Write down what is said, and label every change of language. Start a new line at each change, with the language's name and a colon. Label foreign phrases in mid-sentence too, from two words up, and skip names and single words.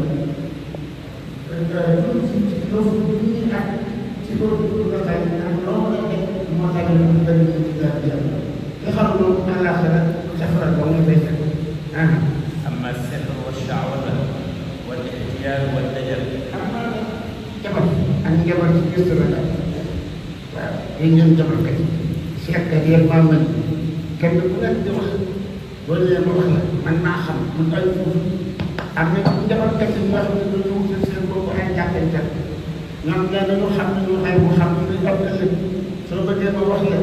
Wolof: loolu ci loolu bu ñuy ak ci loolu la tax ak loolu la teg moo tax ñu daal di nit ci laaj yàlla nga xam loolu àllaaxira safara ba mu fay fekk
Arabic: أما السحر والشعوذة والاحتيال والدجل
Wolof: jabar ak njabar ci biir Sénégal waaw yéen ngeen jabarkat yi seetkat yéen maa mën kenn ku nekk di wax boo nee ma wax la man maa xam man ay foofu am na njabarkat yi ñoo xam ne dañoo wutal seen bopp ay jàkkankat ñoom nee nañu xam ne ñu ay mu xam ne ñu am ëllëg soo bëggee ma wax la